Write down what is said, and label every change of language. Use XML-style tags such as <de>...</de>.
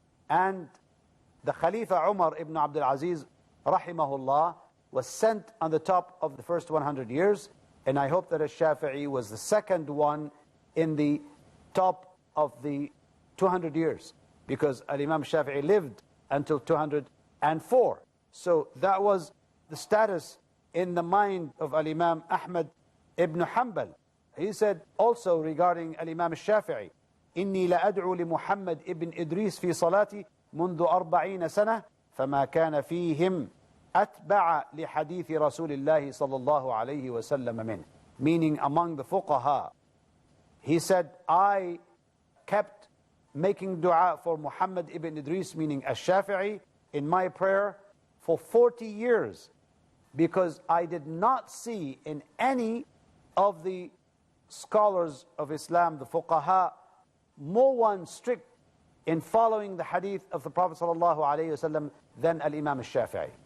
<en>And the Khalifa Umar ibn Abdul Aziz, rahimahullah, was sent on the top of the first 100 years, and I hope that Al-Shafi'i was the second one in the top of the 200 years, because Al-Imam Shafi'i lived until 204. So that was the status in the mind of Al-Imam Ahmed ibn Hanbal. He said also regarding Al-Imam Shafi'i,</en> <ar>إني لأدعو لمحمد ابن إدريس في صلاتي منذ 40 سنة فما كان فيهم أتبع لحديث رسول الله صلى الله عليه وسلم منه.</ar> <en>Meaning among the fuqaha, he said, I kept making dua for Muhammad ibn Idris, meaning Al-Shafi'i, in my prayer for 40 years, because I did not see in any of the scholars of Islam, the fuqaha, more one strict in following the hadith of the Prophet ﷺ than Al-Imam Al-Shafi'i.</en>